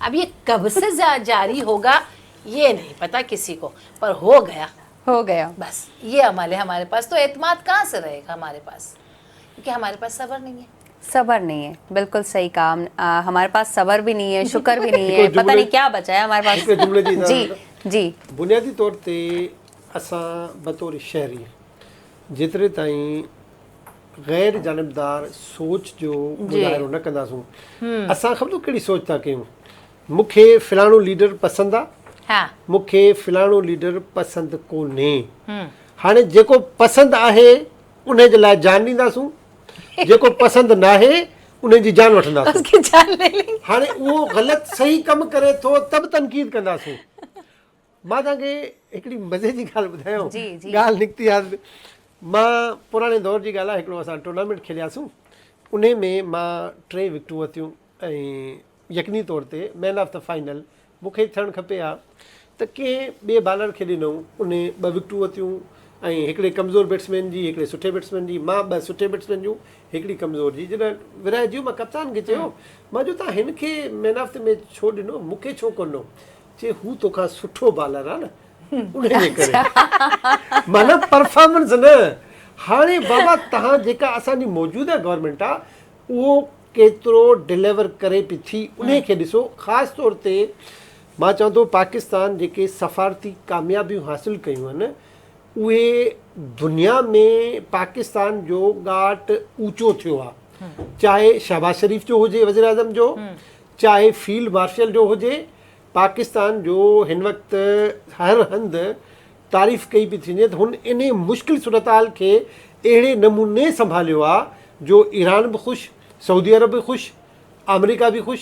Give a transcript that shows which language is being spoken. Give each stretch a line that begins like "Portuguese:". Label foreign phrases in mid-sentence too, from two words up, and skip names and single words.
Urdu: اب یہ کب سے جاری ہوگا یہ نہیں پتا کسی کو، پر ہو گیا بس، یہ عمل ہے ہمارے پاس. تو اعتماد کہاں سے رہے گا ہمارے پاس، کیونکہ ہمارے پاس صبر نہیں ہے. صبر نہیں ہے، بالکل صحیح کہا۔ ہمارے پاس صبر بھی نہیں ہے، شکر بھی نہیں ہے، پتا نہیں کیا بچا ہے ہمارے
Sindhi: हिकिड़े जुमिले जी
Urdu: پاس۔ جی جی
Sindhi: बुनियादी तौर ते असां बतौर शहरी जेतिरे ताईं गैर जानबदार सोच जो मुज़ाहिरो न कंदासूं, असां ख़बर कहिड़ी सोच था कयूं, मूंखे फ़लाणो लीडर पसंदि आहे, हाँ मूंखे फ़लाणो लीडर पसंदि कोन्हे, हाणे जेको पसंदि आहे उन जे लाइ जान ॾींदासूं, जेको पसंदि न आहे उन जी जान वठंदासीं।
Urdu: اس کی جان لے لیں گے.
Sindhi: हाणे उहो ग़लति सही कमु करे थो त बि तनक़ीद कंदासीं। मां तव्हांखे हिकिड़ी मज़े जी ॻाल्हि ॿुधायांव, ॻाल्हि निकिती आहे, मां पुराणे दौर जी ॻाल्हि आहे, हिकिड़ो असां टूर्नामेंट खेलियासीं, उन में मां 3 विकेटूं वरितियूं ऐं यकीनी तौर ते
English: man of the final
Sindhi: मूंखे थियणु खपे हा, त कंहिं ॿिए बालर खे ॾिनऊं, उन 2 विकेटूं वरितियूं ऐं हिकिड़े कमज़ोर बैट्समैन जी, हिकिड़े सुठे बैट्समैन जी, मां 2 सुठे बैट्समैन जूं, हिकिड़ी कमज़ोर जी। जॾहिं विराए जी मां कप्तान खे चयो, मां जो तव्हां हिन खे
English: man of the match
Sindhi: छो ॾिनो, मूंखे छो कोन ॾिनो, चए हू तोखां सुठो बालर आहे न उन जे करे, माना परफॉर्मेंस न। हाणे बाबा तव्हां जेका असांजी मौजूदा गवर्नमेंट आहे उहो केतिरो डिलीवर करे पई थी उन खे ॾिसो। ख़ासि तौर ते मां चवां थो पाकिस्तान जेके सफ़ारती कामयाबियूं हासिलु कयूं आहिनि उहे दुनिया में पाकिस्तान जो ॻाट ऊचो थियो आहे, चाहे शहबाज शरीफ़ जो हुजे वज़ीर आज़म जो, चाहे
English: field marshal
Sindhi: जो हुजे, पाकिस्तान जो हिन वक़्तु हर हंधि तारीफ़ कई पई थींदी त हुन इन मुश्किल सूरत हाल खे अहिड़े नमूने संभालियो आहे जो ईरान बि ख़ुशि, सऊदी अरब बि ख़ुशि, अमेरिका बि ख़ुशि,